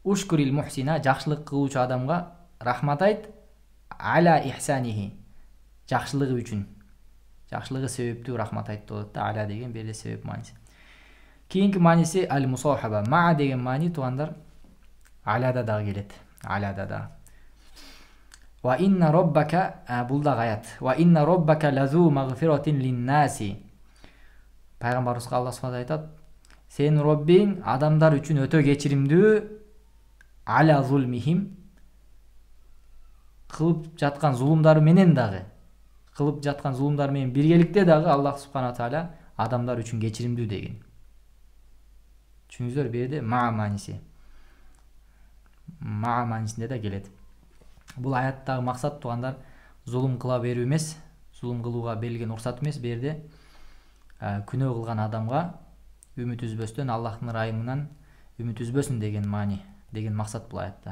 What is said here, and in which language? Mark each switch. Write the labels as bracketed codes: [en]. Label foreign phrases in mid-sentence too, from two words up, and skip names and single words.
[ar] اشكر المحسن, [ky] жакшылык кылуучу адамга рахмат айт, [ar] على إحسانه, [ky] жакшылыгы үчүн, жакшылыгы себептүү рахмат айт болот да. Аля деген берде себеп мааниси. Кийинки мааниси [ar] المصاحبة, [ky] ма деген маани туугандар аляда дагы келет. Аляда дагы. [ar] وإن ربك, [ky] бул дагы аят. [ar] وإن ربك لذو مغفرة للناس. [ky] Пайгамбарыбызга Аллах субхана айтат, сенин Роббиң адамдар үчүн өтө кечиримдүү, [ar] على ظلمهم, [ky] кылып жаткан зулумдары менен дагы, кылып жаткан зулумдары менен биргеликте дагы [ar] الله سبحانه تعالى [ky] адамдар үчүн кечиримдүү деген. Түшүндүңүздөр, берде ма мааниси. Ма маанисинде да келет. Бул аяттагы максат туугандар зулум кыла берүү эмес, зулум кылууга берилген уруксат эмес, берде күнөө кылган адамга үмүт үзбөстөн, Аллахтын ырайымынан үмүт үзбөсүн деген маани, деген максат бул аятта.